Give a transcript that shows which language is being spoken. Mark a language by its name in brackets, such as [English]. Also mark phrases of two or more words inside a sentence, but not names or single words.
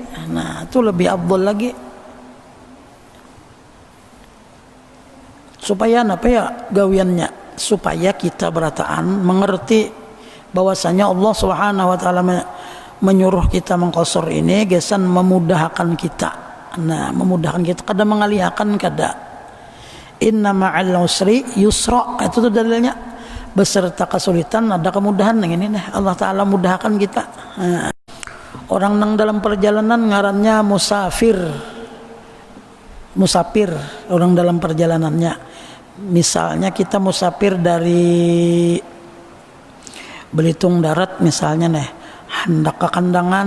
[Banjar] Nah, itu lebih afdal lagi. Supaya apa ya gawiannya, supaya kita berataan mengerti bahwasanya [Arabic] الله سبحانه وتعالى [Banjar] menyuruh kita mengqasar ini gesan memudahkan kita. Nah, memudahkan kita kada mengalihkan kada. [Arabic] إن مع العسر يسرا, [Banjar] itu tuh dalilnya. [Indonesian] Beserta kesulitan ada kemudahan. Yang ini nih [Arabic] الله تعالى [Indonesian] mudahkan kita. [Banjar] Nah, orang nang dalam perjalanan ngarannya musafir, orang dalam perjalanannya. [Indonesian] Misalnya kita musafir dari Belitung Darat misalnya nih, hendak ke Kandangan.